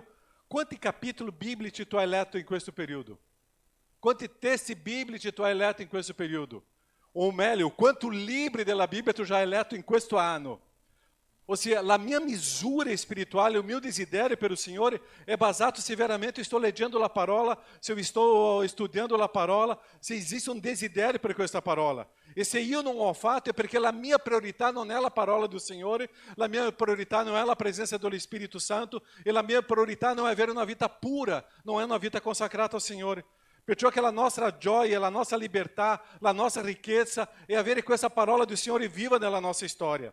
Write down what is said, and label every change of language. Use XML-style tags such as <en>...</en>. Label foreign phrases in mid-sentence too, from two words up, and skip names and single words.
<it>Quanti capitoli biblici tu hai letto in questo periodo? Quanti testi biblici tu hai letto in questo periodo? O meglio, quanti libri della Bibbia tu già hai letto in questo anno? Ossia, la mia misura spirituale, o mio desiderio per il Signore è basato se veramente sto leggendo la parola, se</it> <pt>eu estou</pt> <it>studiando la parola, se esiste un desiderio per questa parola. E se io non ho fatto è perché la mia priorità non è la parola del Signore, la mia priorità non è la presenza dello Spirito Santo e la mia priorità non è avere una vita pura, non è una vita consacrata al Signore. Perciò che la nostra gioia, la nostra libertà, la nostra ricchezza è avere questa parola del Signore viva nella nostra storia.</it>